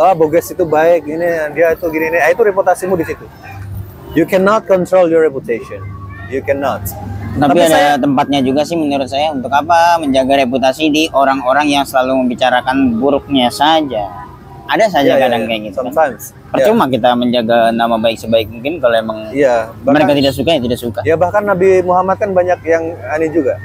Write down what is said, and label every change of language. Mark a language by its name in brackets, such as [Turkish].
[Indonesian] Oh, Bogas itu baik, ini dia itu gini, itu reputasimu di situ. [English] You cannot control your reputation. You cannot. [Indonesian] Tapi ada tempatnya juga sih menurut saya, untuk apa menjaga reputasi di orang-orang yang selalu membicarakan buruknya saja. Ada saja kadang kayak gitu kan. [English] Sometimes. [Indonesian] Percuma kita menjaga nama baik sebaik mungkin kalau emang Iya, mereka tidak suka ya tidak suka. Ya bahkan Nabi Muhammad kan banyak yang aneh juga.